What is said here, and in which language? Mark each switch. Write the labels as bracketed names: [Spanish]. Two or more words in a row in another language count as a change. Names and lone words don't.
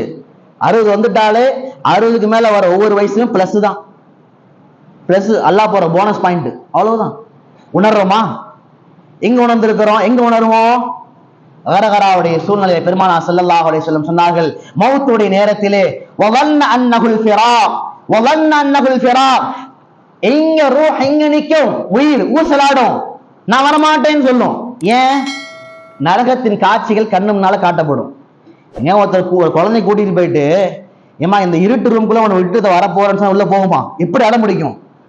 [Tamil] 60 வந்துட்டாலே 60க்கு மேல வர ஒவ்வொரு வயசும் பிளஸ் தான். பிளஸ் அல்லாஹ் போற [English] bonus point, [Tamil] அவ்வளவுதான். உணர்றோமா? எங்க உணர்ந்திருக்கிறோம்? எங்க உணர்வோம்? கரகராவுடைய சூழ்நிலையை பெருமானார் [Arabic] صلى الله عليه وسلم [Tamil] சொன்னார்கள், மௌத்துடைய நேரத்திலே [Arabic] وظن أنه الفراق وظن أنه الفراق, [Tamil] எங்க ரூஹ் எங்க நிக்கும், உயிர் ஊசலாடும், நான் வரமாட்டேன்னு சொல்லும். ஏன்? நரகத்தின் காட்சிகள் கண்ணு முன்னால காட்டப்படும். ஏன் ஒருத்தர் குழந்தை கூட்டிட்டு போயிட்டு, ஏமா இந்த இருட்டு ரூம்குள்ள உன்னை விட்டு வரப்போறேன்னு உள்ள போகுமா? எப்படி அடம் பிடிக்கும்?